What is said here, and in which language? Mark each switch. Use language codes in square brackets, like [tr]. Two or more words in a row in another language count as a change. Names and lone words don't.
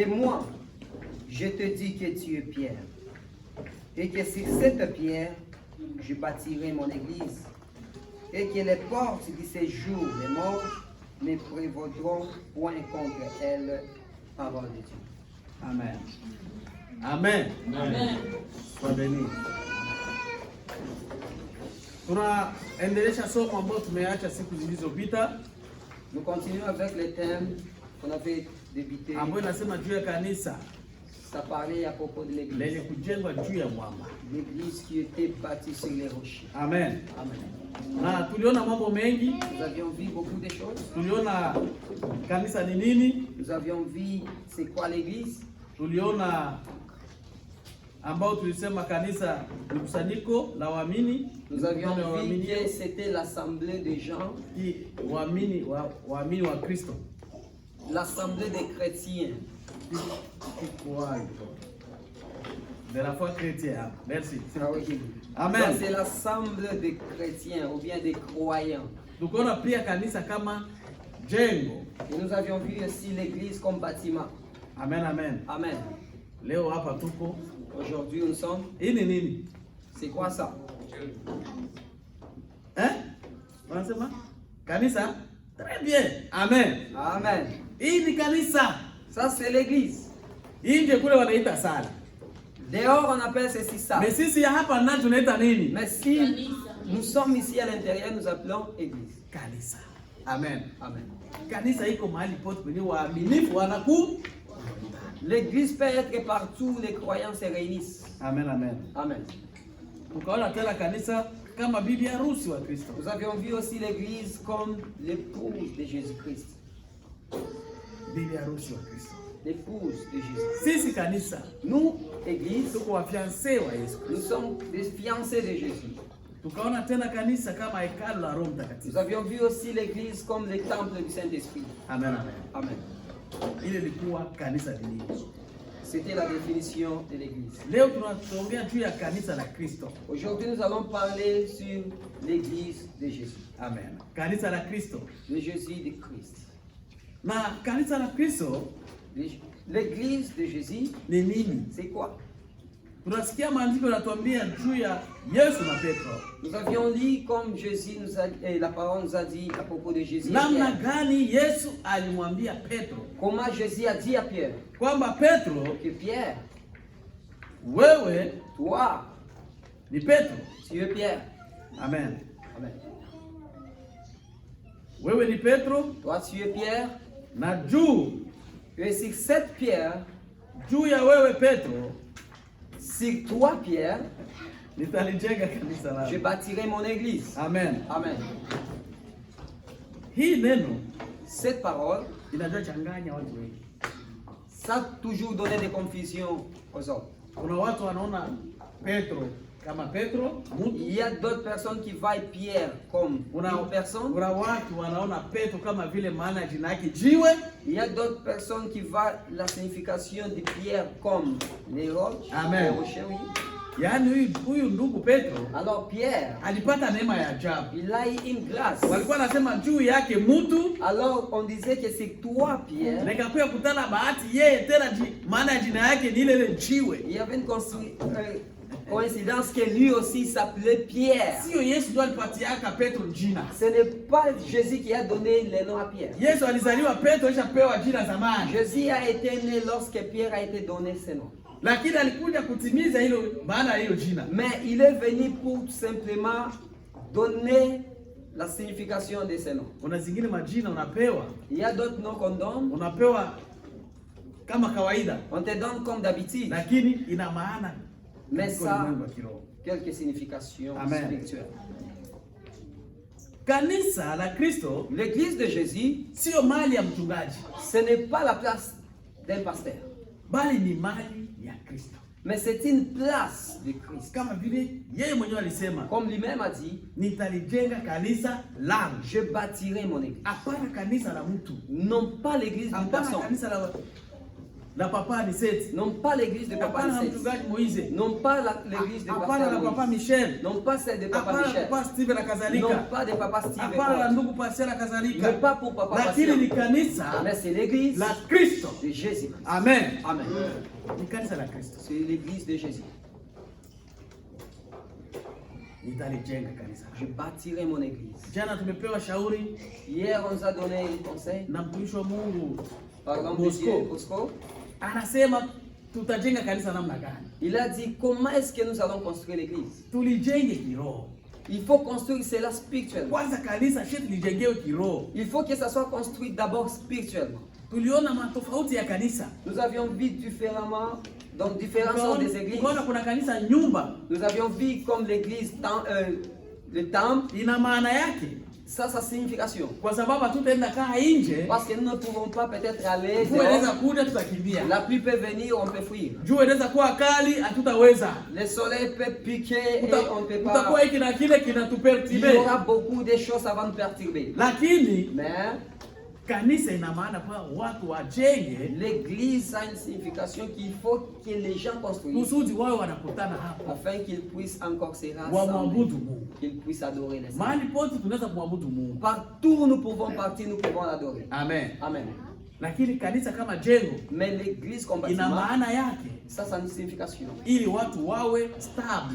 [fr] Et moi, je te dis que tu es Pierre, et que sur cette pierre, je bâtirai mon église, et que les portes du séjour des morts ne prévaudront point contre elle. Parole de Dieu. Amen. Amen. Amen. Sois béni. [sw] Tunaendelesha somo ambalo tumeacha siku zilizopita. [fr] Nous continuons avec le thème qu'on avait débuté. [sw] Ambayo inasema juu ya kanisa [fr] Ça parlait à propos de [sw] lenye [fr] l'église. [sw] kujengwa juu ya mwamba. [fr] L'église qui était bâtie sur les rochers. Amen. Amen. [sw] Na tuliona mambo mengi. [fr] Nous avions vu beaucoup de choses. [sw] Tuliona kanisa ni nini? [fr] Nous avions vu c'est quoi l'église. [sw] Tuliona ambao tulisema kanisa ni kusanyiko la waamini. [fr] Nous avions vu que c'était l'assemblée des gens. [sw] Waamini wa Kristo. [fr] L'assemblée des chrétiens. De la foi chrétienne. Merci. Ah oui. Amen. C'est l'assemblée des chrétiens ou bien des croyants. [sw] Tukaona pia kanisa kama jengo. [fr] Et nous avions vu aussi l'église comme bâtiment. Amen, amen. Amen. [sw] Leo hapa tuko. [fr] Aujourd'hui nous sommes. [sw] Hii ni nini? [fr] C'est quoi ça? Hein? [sw] Wanasema? Kanisa? [fr] Très bien. Amen. Amen. [sw] Hii ni kanisa. [fr] Ça c'est l'église. [sw] Nje kule wanaita sala. [fr] Dehors on appelle ceci ça. [sw] Mais sisi ya hapa ndani tunaita nini? [fr] Mais si nous sommes ici à l'intérieur, nous appelons église. [sw] Kanisa. Amen. Amen. Kanisa iko mahali pote kwenye waaminifu wanaku. [fr] L'église peut être partout où les croyants se réunissent. Amen, amen. Amen. [sw] Tukaona tena kanisa kama bibi harusi wa Kristo. [fr] Nous avions vu aussi l'église comme l'épouse de Jésus-Christ. [sw] Bibi harusi wa Kristo. [fr] L'épouse de Jésus. [sw] Sisi kanisa. [fr] Nous, église, [sw] tuko wafiancé wa Yesu. [fr] Nous sommes des fiancés de Jésus. [sw] Tukaona tena kanisa kama hekalu la Roho Mtakatifu. [fr] Nous avions vu aussi l'église comme le temple du Saint-Esprit. Amen, amen. Amen. [sw] Ile ilikuwa kanisa lingine. [fr] C'était la définition de l'église. [sw] Leo tunaongea juu ya kanisa la Kristo. [fr] Aujourd'hui, nous allons parler sur l'église de Jésus. [sw] Amen. Kanisa la Kristo. [fr] Le Jésus de Christ. [sw] Na kanisa la Kristo, [fr] l'église de Jésus, [sw] ni nini? [fr] C'est quoi? [sw] Tunasikia maandiko yanatuambia juu ya Yesu na Petro. [fr] Nous avions lu comme Jésus nous a, la parole nous a dit à propos de Jésus. [sw] Namna gani Yesu alimwambia Petro? [fr] Comment Jésus a dit à Pierre? [sw] Kwamba Petro, [fr] que Pierre, [sw] wewe, [fr] toi, [sw] ni Petro. [fr] Tu es Pierre. Amen. Amen. [sw] Wewe ni Petro. [fr] Toi tu es Pierre. [sw] Na juu, [fr] et sur cette pierre, [sw] juu ya wewe Petro, [fr] sur toi Pierre, [sw] nitalijenga kanisa langu. [fr] Je bâtirai mon église. Amen. Amen. [sw] Hii neno, [fr] cette parole, [sw] inajua changanya watu wengi. [fr] Ça a toujours donné des confusions aux autres. [sw] Kuna watu wanaona Petro kama Petro, [fr] il y a d'autres personnes qui voient Pierre comme une personne. [sw] Kuna watu wanaona Petro kama vile maana jina yake jiwe. [fr] Il y a d'autres personnes qui voient la signification de Pierre comme les roches. Amen. Les rochers, oui. [sw] Yaani huyu ndugu Petro, [fr] alors Pierre [sw] alipata neema ya ajabu. [fr] Il a eu une grâce. [sw] Walikuwa nasema juu yake mtu. [fr] Alors on disait que c'est toi Pierre. [sw] Nikakuwa kutana bahati yeye tena maana jina yake ni ile jiwe. [fr] Il y avait une coïncidence que lui aussi s'appelait Pierre. [sw] Sio Yesu ndo alipatiaka Petro jina. [fr] Ce n'est pas Jésus qui a donné le nom à Pierre. [sw] Yesu alizaliwa Petro alishapewa jina zamani. [fr] Jésus a été né lorsque Pierre a été donné ce nom. [sw] Lakini alikuja kutimiza hilo maana hiyo jina. [fr] Mais il est venu pour tout simplement donner la signification de ce nom. [sw] Kuna zingine majina unapewa. [fr] Il y a d'autres noms qu'on donne. [sw] Unapewa kama kawaida. [fr] On te donne comme d'habitude. [sw] Lakini ina maana. [fr] Mais ça, quelques significations spirituelles. [sw] Kanisa la Kristo, [fr] l'église de Jésus, [sw] sio mali ya mchungaji. [fr] Ce n'est pas la place d'un pasteur. [sw] Bali ni mali ya Kristo. [fr] Mais c'est une place de Christ. [sw] Kama vile yeye mwenyewe alisema, [fr] comme lui-même a dit, [sw] nitalijenga kanisa langu. [fr] Je bâtirai mon église. [sw] Hapana kanisa la mtu. [fr] Non pas l'église d'une personne. [sw] Kanisa la la papa Aniseti, [fr] non pas l'église de papa [sw] hapana na Aniseti, mchungaji Moize, [fr] non pas l'église de [sw] hapana na papa papa Moïse, Michel, [fr] non pas celle de papa [sw] hapana na Michel, papa Steve na [fr] non [sw] kadhalika, [fr] pas de papa Steve, [sw] hapana na ndugu Pastor na [fr] mais [sw] kadhalika, [fr] pas pour papa [sw] lakini ni Pasteur, kanisa [fr] mais c'est l'église [sw] la Kristo. [fr] de Jésus. Amen. Amen. [sw] Ni kanisa la Kristo. [fr] C'est l'église de Jésus. [sw] Nitalijenga kanisa. [fr] Je bâtirai mon église. [sw] Jana tumepewa shauri [fr] Hier, on nous a donné un conseil [sw] na mtumishi wa Mungu [fr] par exemple de Dieu, Bosco. [sw] anasema tutajenga kanisa namna gani? [fr] Il a dit comment est-ce que nous allons construire l'église. [sw] Tulijenge kiroho. [fr] Il faut construire cela spirituellement. [sw] Kwanza kanisa shetu lijengewe kiroho. [fr] Il faut que ça soit construit d'abord spirituellement. [sw] Tuliona matofauti ya kanisa. [fr] Nous avions vu différemment, donc différentes sortes des églises. [sw] Tukaona kuna kanisa nyumba. [fr] Nous avions vu comme l'église, le temple. [sw] Ina maana yake. [fr] Ça, sa signification. [sw] Kwa sababu hatutaenda kaa nje. [fr] Parce que nous ne pouvons pas peut-être aller. [sw] Inaweza kuja tutakimbia. [fr] La pluie peut venir, on peut fuir. [sw] Jua inaweza kuwa kali, hatutaweza. [fr] Le soleil peut piquer et on ne peut pas. [sw] Utakuwa hiki na kile kinatuperturbe. [fr] Il y aura beaucoup de choses avant de perturber. [sw] Lakini [fr] mais [sw] kanisa ina maana kwa watu wajenge. [fr] L'église a une signification qu'il faut que les gens construisent. [sw] Kusudi wao wanakutana hapa. [fr] Afin qu'ils puissent encore se rassembler. Qu'ils puissent adorer le Seigneur. [sw] Mahali pote tunaweza kumwabudu Mungu. [fr] Partout où nous pouvons partir, nous pouvons l'adorer. Amen. Amen. [sw] Lakini kanisa kama jengo, [fr] mais l'église comme bâtiment, [sw] ina maana yake. [fr] Ça a une signification. [sw] Ili watu wawe stable.